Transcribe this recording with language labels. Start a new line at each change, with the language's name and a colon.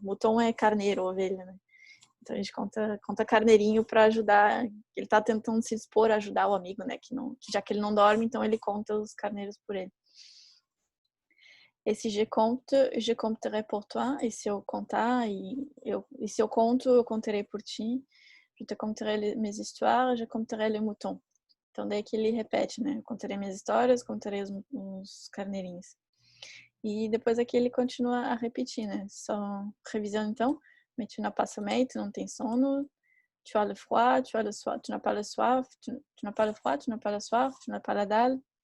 Portuguese: Mouton é carneiro, ovelha, né? Então a gente conta carneirinho para ajudar. Ele tá tentando se expor a ajudar o amigo, né? Que já que ele não dorme, então ele conta os carneiros por ele.
French: Et si je compte, je compterai pour toi.
Portuguese: E se eu contar, e se eu conto, eu conterei por ti.
French: Je te conterai mes histoires, je conterai le mouton.
Portuguese: Então daí que ele repete, né? Eu conterei minhas histórias, conterei os carneirinhos. E depois aqui ele continua a repetir, né? Só revisando então.
French: Mais tu n'as pas sommeil,
Portuguese: tu não tens sono.
French: Tu as le froid, tu as le soif, tu n'as pas le soif, tu n'as pas le froid, tu n'as pas le soif, tu n'as pas la dalle.